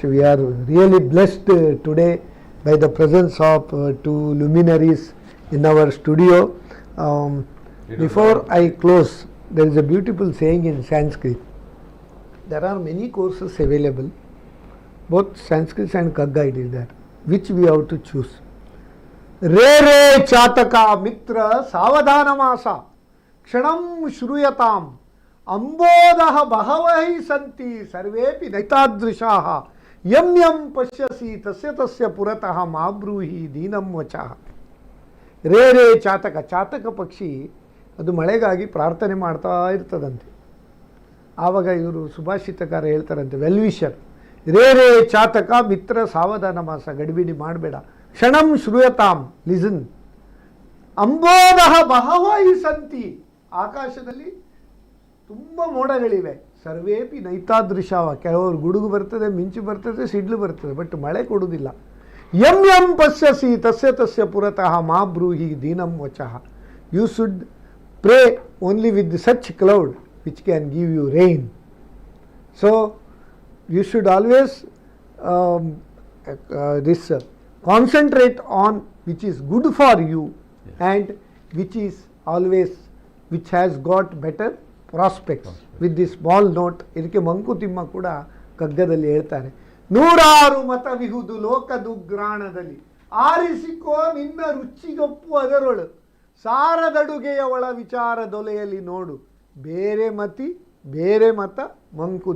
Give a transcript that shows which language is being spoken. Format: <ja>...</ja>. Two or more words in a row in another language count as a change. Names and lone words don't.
<en>We are really blessed today by the presence of two luminaries in our studio. Before I close, there is a beautiful saying in Sanskrit. There are many courses available, both Sanskrit and Kagga it is there. Which we have to choose?</en> <sa>रे चातक मित्र सावधानमसा क्षणं श्रूयताम् अम्बोदः बहवः सन्ति सर्वेऽपि नैतादृशः यं यं पश्यसि तस्य पुरतः माब्रूहि दीनं वचः. ರೇ ಚಾತಕ</sa> <kn>ಪಕ್ಷಿ ಅದು ಮಳೆಗಾಗಿ ಪ್ರಾರ್ಥನೆ ಮಾಡ್ತಾ ಇರ್ತದಂತೆ. ಆವಾಗ ಇವರು ಸುಭಾಷಿತಕಾರ ಹೇಳ್ತಾರಂತೆ, ವೆಲ್ವಿಷರ್,</kn> <sa>ರೇ ಚಾತಕ ಮಿತ್ರ ಸಾವಧಾನ ಮಾಸ,</sa> <kn>ಗಡಿಬಿಡಿ ಮಾಡಬೇಡ,</kn> <sa>ಕ್ಷಣಂ ಶ್ರೂಯತಾಂ,</sa> <kn>ಲಿಸನ್,</kn> <sa>ಅಂಬೋದಹ ಬಹವಹಿ ಸಂತಿ,</sa> <kn>ಆಕಾಶದಲ್ಲಿ ತುಂಬ ಮೋಡಗಳಿವೆ,</kn> <sa>ಸರ್ವೇಪಿ ನೈತಾದೃಶಾವ,</sa> <kn>ಕೆಲವರು ಗುಡುಗು ಬರ್ತದೆ, ಮಿಂಚು ಬರ್ತದೆ, ಸಿಡ್ಲು ಬರ್ತದೆ, ಬಟ್ ಮಳೆ ಕೊಡುವುದಿಲ್ಲ.</kn> <sa>ಯಂ ಯಂ ಪಶ್ಯಸಿ ತಸ್ಯ ಪುರತಃ ಮಾ ಬ್ರೂಹಿ ದೀನಂ ವಚಃ.</sa> <en>You should pray only with such cloud which can give you rain. So you should always concentrate on which is good for you, and which has got better prospects. With this small note,</en> <kn>ಇದಕ್ಕೆ ಮಂಕುತಿಮ್ಮ ಕೂಡ ಕಗ್ಗದಲ್ಲಿ ಹೇಳ್ತಾರೆ, ನೂರಾರು ಮತವಿಹುದು ಲೋಕದುಗ್ರಾಣದಲ್ಲಿ, ಆರಿಸಿಕೋ ನಿನ್ನ ರುಚಿಗೊಪ್ಪು ಅದರೊಳು, ಸಾರದಡುಗೆಯ ಒಳ ವಿಚಾರದೊಲೆಯಲ್ಲಿ ನೋಡು, ಬೇರೆ ಮತ ಮಂಕುತಿಮ್ಮ.</kn>